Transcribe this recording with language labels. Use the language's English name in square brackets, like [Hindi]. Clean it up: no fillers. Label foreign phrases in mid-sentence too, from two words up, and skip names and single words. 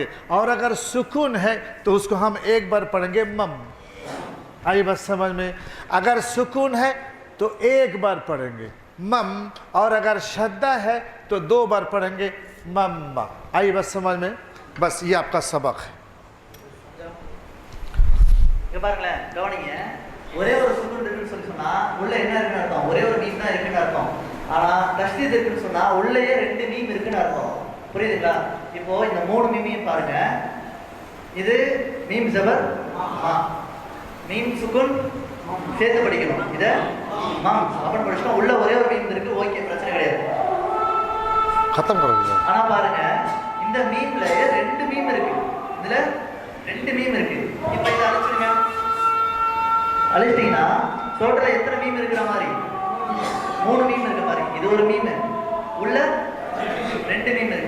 [Hindi] और अगर सुकून है तो उसको हम 1 बार पढ़ेंगे मम. आई बस समझ में? अगर सुकून है तो 1 बार पढ़ेंगे मम, और अगर शद्दा है तो 2 बार पढ़ेंगे मम्मा. आई बस समझ में? बस ये आपका सबक है. [Tamil] இங்க பாருங்களேன், கவனிங்க. ஒரே ஒரு சுக்குன் இருக்குன்னு சொன்னா உள்ள என்ன இருக்குன்னு அர்த்தம்? ஒரே ஒரு மீம் தான் இருக்குன்னு அர்த்தம். ஆனா தஸ்தீத் இருக்குன்னு சொன்னா உள்ளேயே 2 மீம் இருக்குன்னு அர்த்தம். புரியுதுங்களா? இப்போ இந்த 3 மீமையும் பாருங்க. இது மீம் ஜபர் மா, மீம் சுக்குன் சேர்த்து படிக்கணும். இத மம் அப்படின்னு படிச்சா உள்ள ஒரே ஒரு மீம் இருக்கு. ஓகே, பிரச்சனை கிடையாது. [Hindi] खत्म करो. [Tamil] ஆனா பாருங்க, இந்த மீம்ல 2 மீம் இருக்கு. இதுல 2 மீம் இருக்கு. இப்போ இத அழிச்சிடுங்க. அழிச்சிட்டீங்கன்னா டோட்டலா எத்தனை மீம் இருக்கிற மாதிரி? 3 மீம் இருக்கிற மாதிரி. இது ஒரு மீம், உள்ள 2 மீம் இருக்கு.